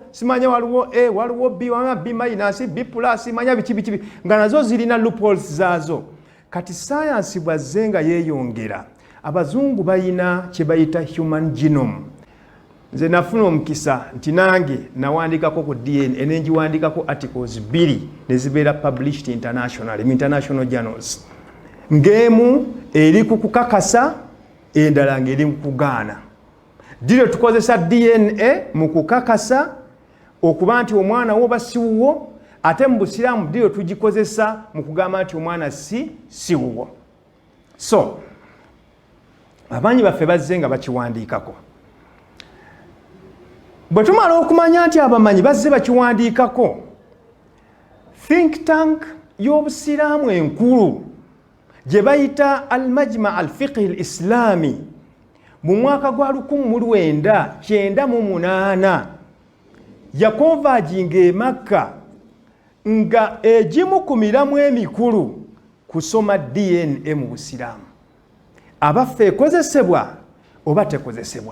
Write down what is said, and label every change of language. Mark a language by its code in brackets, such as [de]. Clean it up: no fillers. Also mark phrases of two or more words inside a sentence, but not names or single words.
[lg] Simanya waliwo A, waliwo B, waliwo [en] B minus, B plus, [lg] manya biki nga nazo zirina loopholes zaazo. Kati science bwazzenga yeeyongera, abazungu bayina kye bayita [en] human genome. [lg] Nze nafuna omukisa nti nange nawandiikako ku DNA nenjiwandiikako articles 2 ne zibeera [en] published internationally, in international journals. [lg] Ng'emu eri ku kukakasa, endala ng'eri mu kugaana. Diro tukozesa DNA mu kukakasa okuba nti omwana wo oba si wuwo, ate mu Busiraamu diro tugikozesa mu kugamba nti omwana si wuwo. So abaanyi baffe bazze nga bakiwandiikako. Bwe tumala okumanya nti abamanyi bazze bakiwandiikako, [en] think tank [lg] y'Obusiraamu enkulu gye bayita [ar] المجمع الفقهي الإسلامي [lg] mu mwaka gwa 1998 yakonvaginga e Makka nga egimu ku miramu emikulu kusoma DNA mu Busiraamu. Abaffe ekozesebwa oba tekozesebwa.